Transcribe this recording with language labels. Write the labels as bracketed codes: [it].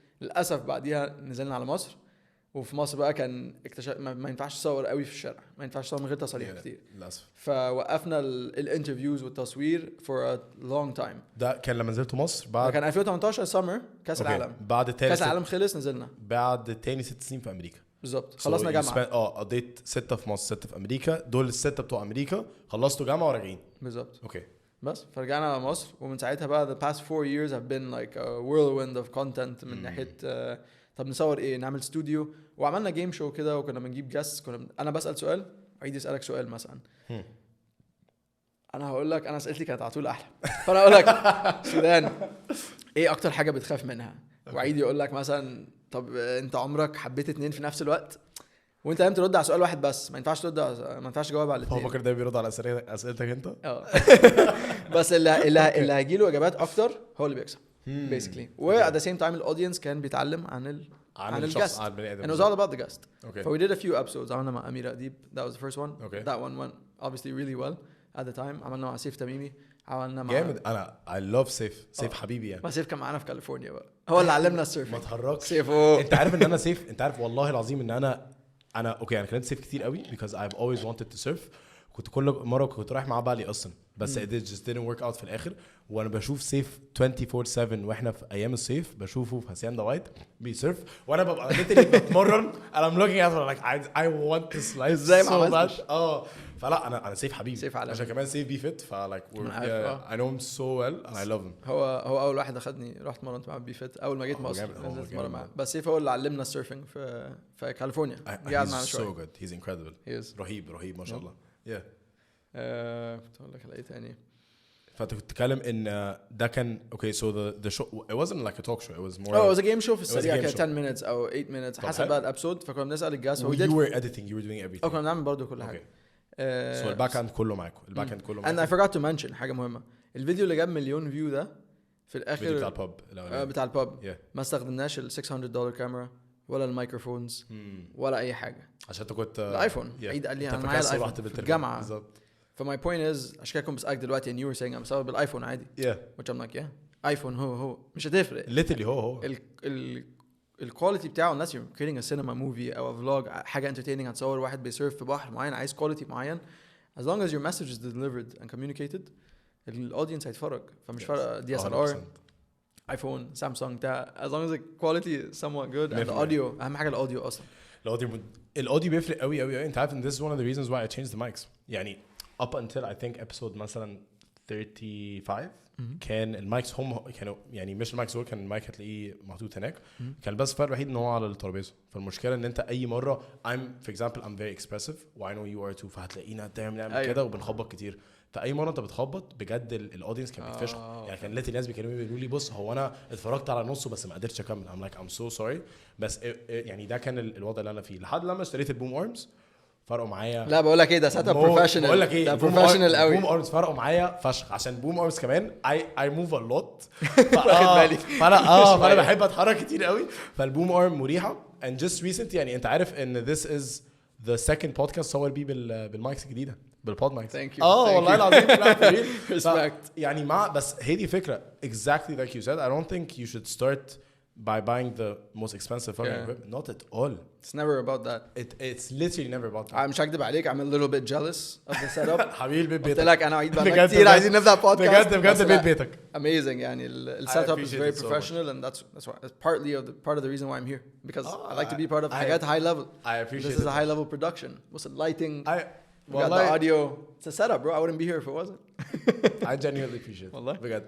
[ar] للاسف بعديها نزلنا على مصر وفي مصر بقى كان اكتشف ما ينفعش تصور قوي في الشارع ما ينفعش تصور من غير تصاريح كتير للاسف. فوقفنا الانترفيوز والتصوير [en] for a long time. [ar] ده كان لما نزلت مصر بعد كان 2018 سمر كاس العالم بعد كاس العالم خلص نزلنا بعد تاني 6 سنين في امريكا بالظبط. خلصنا جامعه قضيت 6 في مصر 6 في امريكا دول ال6 بتوع امريكا خلصتوا جامعه وراجعين بالظبط. اوكي بس فرجعنا على مصر ومن ساعتها بقى [en] the past 4 years have been like a whirlwind of content [ar] من ناحيه طب نصور ايه نعمل استوديو وعملنا جيم شو كده وكنا بنجيب جاست انا بسأل سؤال عيد يسألك سؤال مثلا انا هقول لك انا اسئلتي كانت على طول احلى فانا اقول لك سودان ايه اكتر حاجه بتخاف منها وعيد يقول لك مثلا طب انت عمرك حبيت 2 في نفس الوقت وانت لازم ترد على سؤال واحد بس ما ينفعش تجاوب على الاثنين. هو فاكر ده بيرد على اسئلتك انت بس اللي هيجي له اجابات اكتر هو اللي بيكسب basically و [en] at the same time [ar] الاودينس كان بيتعلم عن الجاست [en] and it was all about the guest. So we did a few episodes [ar] عملنا مع أميرة أديب [en] that was the first one. That one went obviously really well at the time. [ar] عملنا مع سيف تميمي عملنا مع جامد. انا [en] I love [ar] سيف حبيبي يعني. ما سيف كان معانا في كاليفورنيا بقى هو اللي علمنا السيرفينج. ما تهرجش سيفو. انت عارف ان انا سيف انت عارف والله العظيم ان انا اوكي انا كلمت سيف كتير قوي [en] because I've always wanted to surf. [ar] كنت كل مرة كنت رايح مع بالي اصلا بس [en] it just didn't work out [ar] في الاخر. وانا بشوف سيف 24/7 واحنا في ايام الصيف بشوفه في هاسيندا وايت بيسيرف وانا ببقى literally بتمرن [en] and I'm looking at it like I want this life [ar] زي [en] so much. [ar] فلا انا سيف حبيبي سيف عشان كمان سيف بي فيت فلايك [en] I know him so well and I love him. [ar] هو اول واحد اخدني رحت مرنت مع بي فيت اول ما جيت مصر نزلت مره معاه بس سيف هو اللي علمنا السيرفينج في كاليفورنيا. قاعد معنا شويه. [en] so good he's incredible [ar] رهيب ما شاء الله. بتقول لك على ايه تاني فانت كنت تتكلم ان ده كان [en] okay so the show it wasn't like a talk show it was more it was a game show [ar] في السريع كان 10 minutes او 8 minutes حسب بقى الابسود. فكنا بنسال الجاست [en] you were editing you were doing everything [ar] كنا بنعمل برضه كل حاجه. so الباك اند كله معاكم [en] and I forgot to mention [ar] حاجه مهمه الفيديو اللي جاب مليون فيو ده في الاخر بتاع الباب ما استخدمناش ال $600 كاميرا ولا الميكروفونز ولا اي حاجه عشان انت كنت الايفون عيد قال لي انا معايا الايفون في الجامعه بالظبط. [en] فماي point is [ar] عشان كده كنت بسالك دلوقتي [en] and you were saying I'm [ar] بسوي بالايفون عادي [en] which I'm like [ar] ايفون هو مش هتفرق [en] literally هو [ar] الكواليتي بتاعه الناس [en] you're creating a cinema movie [ar] او a vlog حاجه entertaining هتصور واحد بيسيرف في بحر معين عايز كواليتي معين [en] as long as your message is delivered and communicated [ar] الاودينس هيتفرج فمش فارق DSLR ايفون سامسونج بتاع [en] as long as the quality is somewhat good and the audio [ar] اهم حاجه الاوديو اصلا الاوديو بيفرق قوي انت عارف ان [en] this is one of the reasons why I changed the mics [ar] يعني [en] up until I think episode [ar] مثلا 35 كان المايكس هم كانوا يعني مش المايكس هو كان المايك هتلاقيه محطوط هناك كان بس الفرق الوحيد ان هو على الترابيزه. فالمشكله ان انت اي مره [en] for example I'm very expressive [ar] و [en] I know you are too [ar] فهتلاقينا نعمل كده وبنخبط كتير. فاي مره انت بتخبط بجد الاودينس كان بيتفشخ يعني كان لقيت الناس بيكلموني بيقولوا لي بص هو انا اتفرجت على نصه بس ما قدرتش اكمل [en] I'm like I'm so sorry [ar] بس يعني ده كان الوضع اللي انا فيه لحد لما اشتريت البوم ارمز فرقوا معايا. لا بقول لك ايه ده سيت اب بروفيشنال بقول لك ايه ده بروفيشنال قوي. بوم ارمز فرقوا معايا فشخ عشان بوم ارمز كمان [en] I move a lot [ar] فانا بحب اتحرك كتير قوي فالبوم ارم مريحه and just recently يعني انت عارف ان [en] this is the second podcast [ar] صور بيه بالمايكس الجديده بالبود مايكس. والله العظيم [en] respect [ar] يعني مع بس هي دي فكره [en] exactly like you said I don't think you should start by buying the most expensive fucking equipment. Not at all. It's never about that. It's literally never about that. [ar] مش هكدب عليك, [en] I'm a little bit jealous of the setup. [ar] حبيبي قلت لك انا عيد بقى كتير عايزين نبدا بودكاست. بجد بيت بيتك. [en] Amazing يعني ال setup is very professional and that's why it's part of the reason why I'm here because I like to be part of حاجات high level. I appreciate this is a high level production. What's the lighting? We got the audio. It's a setup, bro. I wouldn't be here if it wasn't. I genuinely appreciate it. [ar] والله. بجد.